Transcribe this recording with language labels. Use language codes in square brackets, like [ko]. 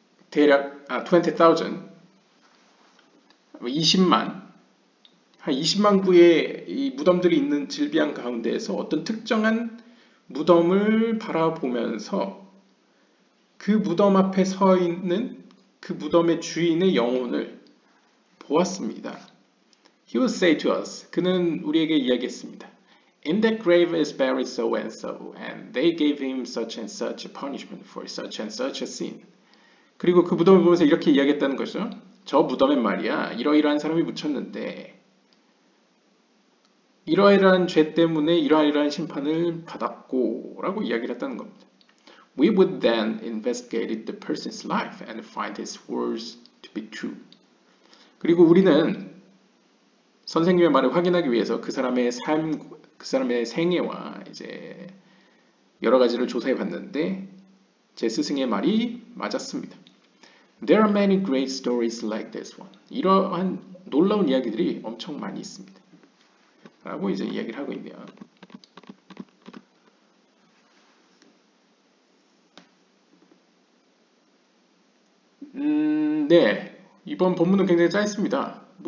[ko] 대략 20,000, 20만, 한 20만 구의 이 무덤들이 있는 질비한 가운데에서 어떤 특정한 무덤을 바라보면서 그 무덤 앞에 서 있는 그 무덤의 주인의 영혼을 보았습니다. [en] He would say to us, [ko] 그는 우리에게 이야기했습니다. [en] In that grave is buried so and so, and they gave him such and such a punishment for such and such a sin. [ko] 그리고 그 무덤을 보면서 이렇게 이야기했다는 거죠. 저 무덤에 말이야, 이러이러한 사람이 묻혔는데 이러이러한 죄 때문에 이러이러한 심판을 받았고 라고 이야기를 했다는 겁니다. [en] We would then investigate the person's life and find his words to be true. [ko] 그리고 우리는 선생님의 말을 확인하기 위해서 그 사람의 삶, 그 사람의 생애와 이제 여러 가지를 조사해 봤는데 제 스승의 말이 맞았습니다. [en] There are many great stories like this one. [ko] 이러한 놀라운 이야기들이 엄청 많이 있습니다. 라고 이제 이야기를 하고 있네요. 네. 이번 본문은 굉장히 짧습니다.